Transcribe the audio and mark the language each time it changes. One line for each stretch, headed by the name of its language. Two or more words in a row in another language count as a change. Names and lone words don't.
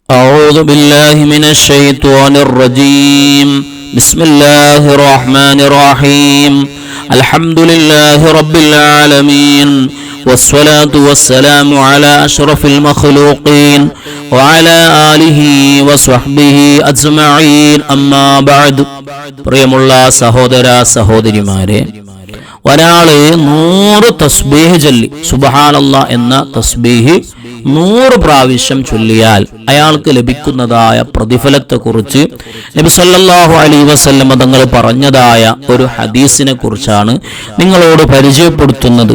Arabic: أعوذ بالله من الشيطان الرجيم بسم الله الرحمن الرحيم الحمد لله رب العالمين والصلاة والسلام على أشرف المخلوقين وعلى آله وصحبه أجمعين أما بعد
Malayalam: പ്രിയമുള്ള സഹോദര സഹോദരിമാരെ, ഒരാള് 100 തസ്ബീഹ് ചൊല്ലി സുബ്ഹാനല്ലാഹ് എന്ന തസ്ബീഹ് 100 പ്രാവശ്യം ചൊല്ലിയാൽ അയാൾക്ക് ലഭിക്കുന്നതായ പ്രതിഫലത്തെക്കുറിച്ച് നബി
Arabic: صلى الله عليه وسلم
Malayalam: തങ്ങൾ പറഞ്ഞതായ ഒരു ഹദീസിനെ കുറിച്ചാണ് നിങ്ങളോട് പരിചയപ്പെടുത്തുന്നത്.